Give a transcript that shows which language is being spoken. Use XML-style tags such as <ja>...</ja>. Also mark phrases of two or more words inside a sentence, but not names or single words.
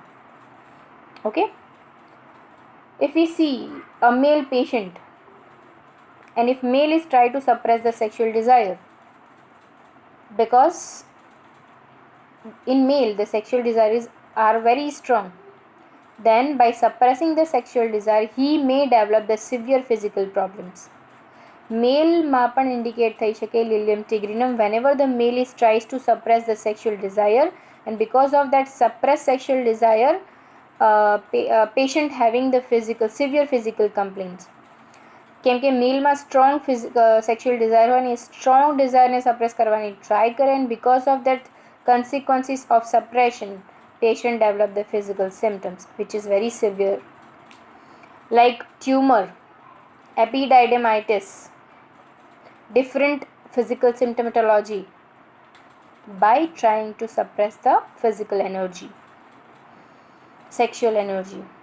<en>Okay, if we see a male patient, and if male is try to suppress the sexual desire, because in male the sexual desires are very strong, then by suppressing the sexual desire he may develop the severe physical problems.</en> <gu>મેલમાં પણ ઇન્ડિકેટ થઈ શકે</gu> <en>Lilium tigrinum whenever the male is tries to suppress the sexual desire, and because of that suppressed sexual desire, patient having the severe physical complaints.</en> <gu>કેમ કે મેલમાં</gu> <en>strong sexual desire</en> <gu>હોય ને એ સ્ટ્રોંગ ડિઝાયરને સપ્રેસ કરવાની ટ્રાય કરે,</gu> <en>and because of that consequences of suppression, patient develop the physical symptoms which is very severe, like tumor, epididymitis, different physical symptomatology by trying to suppress the physical energy, sexual energy.</en>